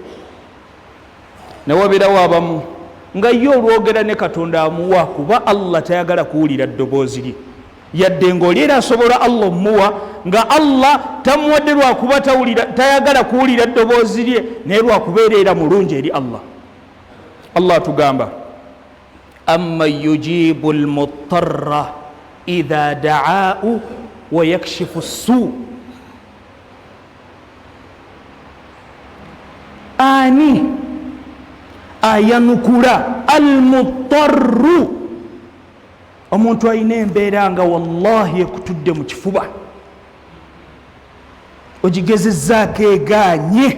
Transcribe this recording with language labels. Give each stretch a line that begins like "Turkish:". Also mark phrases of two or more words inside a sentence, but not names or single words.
Ganda: Ne wabeerawo abamu nga ye olwogera ne Katonda amuwa kuba Allah tayagala kuwulira ddoboozi lye, yadde ng'oli era asobola Allah omuwa nga Allah tamuwadde lwakuba tayagala kuwulira ddoboozi lye, naye lwakubeera era mulungi eri Allah.
Arabic: Allah tugamba أمن يجيب المضطر إذا دعاه ويكشف السوء.
Ganda: Ani ayanukula almutarru, omuntu alina embeera nga wallahi ekutudde mu kifuba, ogigezezzaako egaanye.